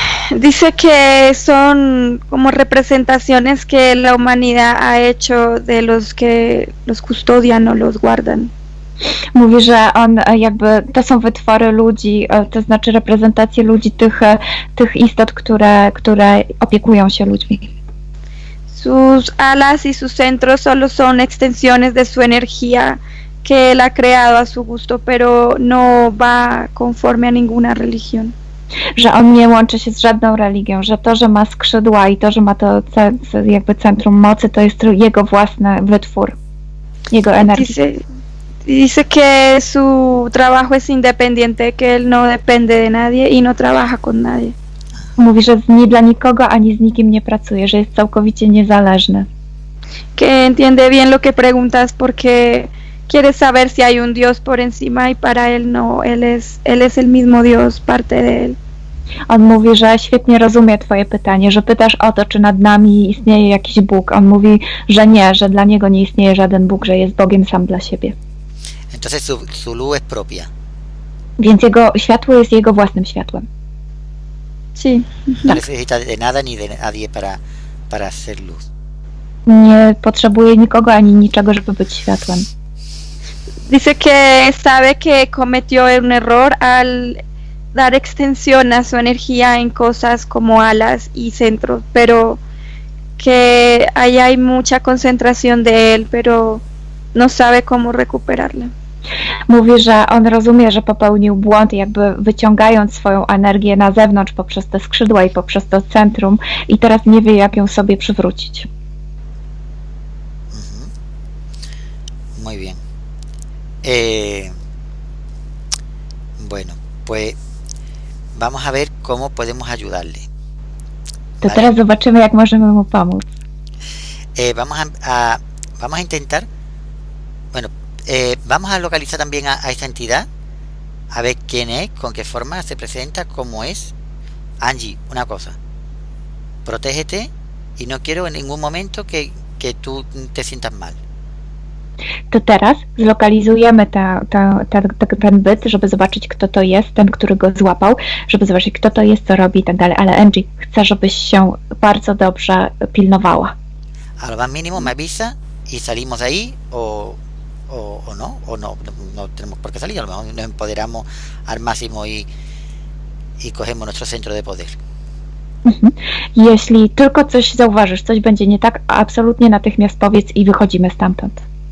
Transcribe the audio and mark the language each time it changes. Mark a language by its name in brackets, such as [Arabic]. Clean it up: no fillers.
[Spanish] Dice que son como representaciones que la humanidad ha hecho de los que los custodian o los guardan. [Polish] Mówi, że on jakby, to są wytwory ludzi, to znaczy reprezentacje ludzi, tych istot, które opiekują się ludźmi. [Spanish] Sus alas y sus centros solo son extensiones de su energía que él ha creado a su gusto, pero no va conforme a ninguna religión. [Polish] Że on nie łączy się z żadną religią, że to, że ma skrzydła i to, że ma to jakby centrum mocy, to jest jego własny wytwór, jego energii. [Spanish] Dice que su trabajo es independiente, que él no depende de nadie y no trabaja con nadie. [Polish] Mówi, że ni dla nikogo, ani z nikim nie pracuje, że jest całkowicie niezależny. [Spanish] Que entiende bien lo que preguntas porque quiere saber si hay un Dios por encima y para él no, él es el mismo Dios, parte de él. [Polish] On mówi, że świetnie rozumie twoje pytanie, że pytasz o to, czy nad nami istnieje jakiś Bóg. On mówi, że nie, że dla niego nie istnieje żaden Bóg, że jest Bogiem sam dla siebie. [Spanish] Entonces su luz es propia. [Polish] Więc jego światło jest jego własnym światłem. [Spanish] Sí. No necesita de nada ni de nadie para hacer luz. [Polish] Nie potrzebuje nikogo ani niczego, żeby być światłem. [Spanish] Dice que sabe que cometió un error al dar extensión a su energía en cosas como alas y centros, pero que ahí hay mucha concentración de él, pero no sabe cómo recuperarla. [Polish] Mówi, że on rozumie, że popełnił błąd, jakby wyciągając swoją energię na zewnątrz poprzez te skrzydła i poprzez to centrum i teraz nie wie, jak ją sobie przywrócić. [Spanish] Muy bien. Bueno, pues vamos a ver cómo podemos ayudarle. [Polish] To [Spanish] Vale. [Polish] teraz zobaczymy, jak możemy mu pomóc. [Spanish] Vamos a intentar, bueno, vamos a localizar también a esta entidad, a ver quién es, con qué forma se presenta, cómo es. Angie, una cosa, protégete y no quiero en ningún momento que tú te sientas mal. [Polish] To teraz zlokalizujemy ten byt, żeby zobaczyć, kto to jest, ten, który go złapał, żeby zobaczyć, kto to jest, co robi i tak dalej. Ale Angie, chcę, żebyś się bardzo dobrze pilnowała. [Spanish] A lo más mínimo me avisa y salimos de ahí o no tenemos por qué salir, a lo mejor nos empoderamos al máximo y cogemos nuestro centro de poder. [Polish] Jeśli tylko coś zauważysz, coś będzie nie tak, absolutnie natychmiast powiedz i wychodzimy stamtąd.